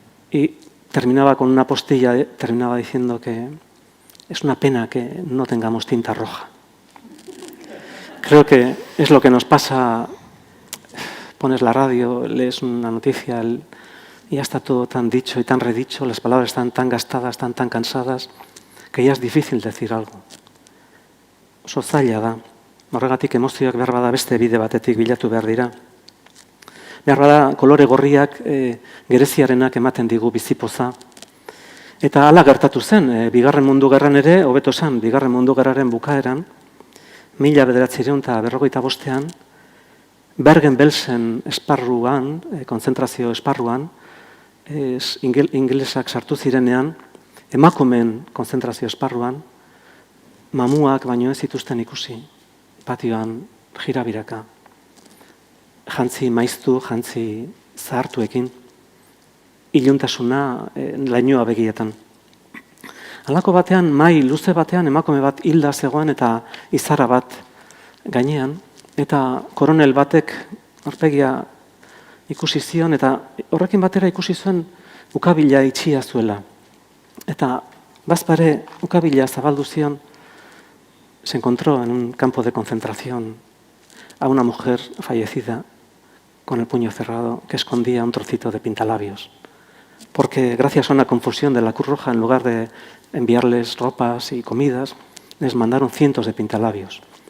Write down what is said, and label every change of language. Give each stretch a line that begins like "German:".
Spanish: Y terminaba con una postilla, terminaba diciendo que es una pena que no tengamos tinta roja. Creo que es lo que nos pasa, pones la radio, lees una noticia y ya está todo tan dicho y tan redicho, las palabras están tan gastadas, están tan cansadas, que ya es difícil decir algo.
Basque: Oso zaila da, horregatik emozioak behar bada beste bide batetik bilatu behar dira. Behar bada kolore gorriak gereziarenak ematen digu bizipoza. Eta hala gertatu zen, Bigarren Mundu Gerran ere, hobeto esan, Bigarren Mundu Gerraren bukaeran, 1945ean, Bergen-Belsen esparruan, konzentrazio esparruan, ingelesak sartu zirenean, emakumeen konzentrazio esparruan, mamuak baino ez zituzten ikusi, patioan jirabiraka, jantzi maiztu, jantzi zahartuekin, iluntasuna lainoa begietan. Halako batean, mai luze batean, emakume bat hilda zegoen eta izarra bat gainean, eta koronel batek aurpegia ikusi zion, eta horrekin batera ikusi zuen ukabila itxia zuela. Eta bazpare ukabila zabaldu zion,
Spanish: se encontró en un campo de concentración a una mujer fallecida con el puño cerrado que escondía un trocito de pintalabios. Porque gracias a una confusión de la Cruz Roja, en lugar de enviarles ropas y comidas, les mandaron cientos de pintalabios.